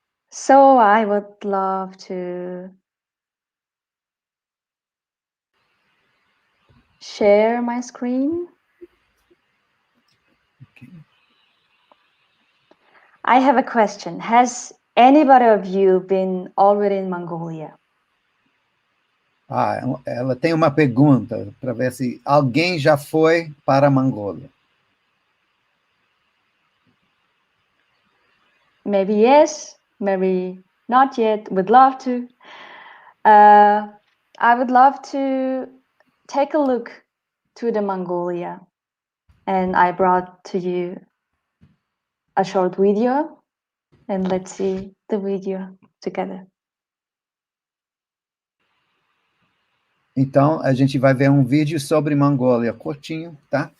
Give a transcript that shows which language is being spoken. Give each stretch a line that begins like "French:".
English: So I would love to share my screen. Okay. I have a question. Has anybody of you been already in Mongolia?
Portuguese: Ela tem uma pergunta para ver se alguém já foi para a Mongólia.
English: Maybe yes, maybe not yet. Would love to. I would love to take a look to the Mongolia, and I brought to you a short video, and let's see the video together.
Portuguese: Então, a gente vai ver um vídeo sobre Mongólia, curtinho, tá?